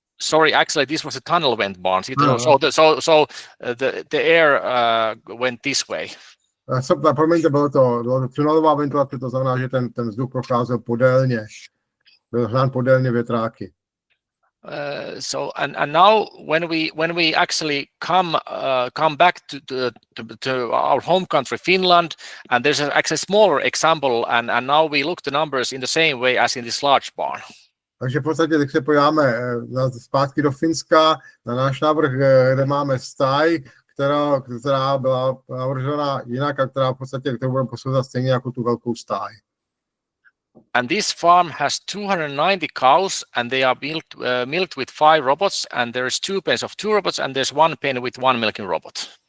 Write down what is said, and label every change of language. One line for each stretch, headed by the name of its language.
English: Sorry, actually, this was a tunnel vent barn. So the air went this way.
Czech: Promiňte, bylo to tunelová ventilace, to znamená, že ten vzduch procházel podélně. Byl hnán podélně větráky.
English: So and now when we actually come back to our home country Finland, and there's actually a smaller example, and now we look the numbers in the same way as in this large barn.
Czech: Takže v podstatě, když se podíváme zpátky do Finska, na náš návrh, kde máme stáj, která byla navržena jinak a která v podstatě, kterou budeme posouzat stejně jako tu velkou stáj.
English: And this farm has 290 cows, and they are milked with 5 robots, and there is 2 pens of 2 robots, and there's 1 pen with 1 milking robot.